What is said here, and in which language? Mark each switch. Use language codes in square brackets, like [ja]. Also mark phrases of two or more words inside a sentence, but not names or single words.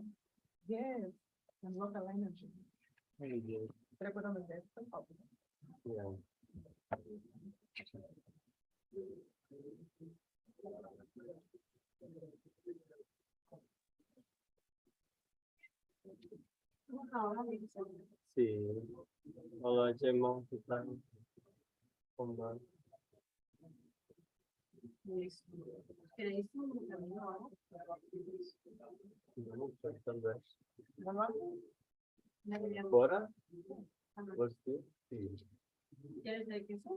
[en] Yes, and local energy. Very good. Should I put on the desktop? Yeah. [it] Sì, allora c'è molto tanto. [es] ¿Ahora? Pues sí, sí. ¿Quieres de queso?